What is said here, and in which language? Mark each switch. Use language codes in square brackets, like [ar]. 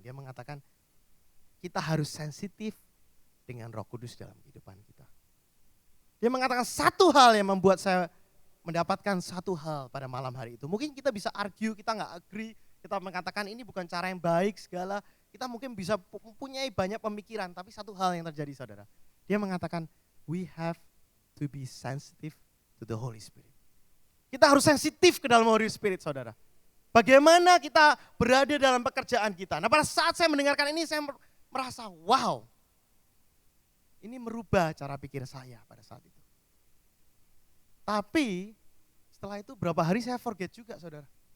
[id] Dia mengatakan, kita harus sensitif dengan Roh Kudus dalam kehidupan kita. Dia mengatakan satu hal yang membuat saya mendapatkan satu hal pada malam hari itu. Mungkin kita bisa argue, kita nggak agree, kita mengatakan ini bukan cara yang baik segala. Kita mungkin bisa mempunyai banyak pemikiran, tapi satu hal yang terjadi saudara. Dia mengatakan, [en] we have to be sensitive to the Holy Spirit. [id] Kita harus sensitif ke dalam Holy Spirit saudara. Bagaimana kita berada dalam pekerjaan kita. Nah pada saat saya mendengarkan ini saya merasa wow. Ini merubah cara pikir saya pada saat itu. Tapi setelah itu berapa hari saya forget juga saudara.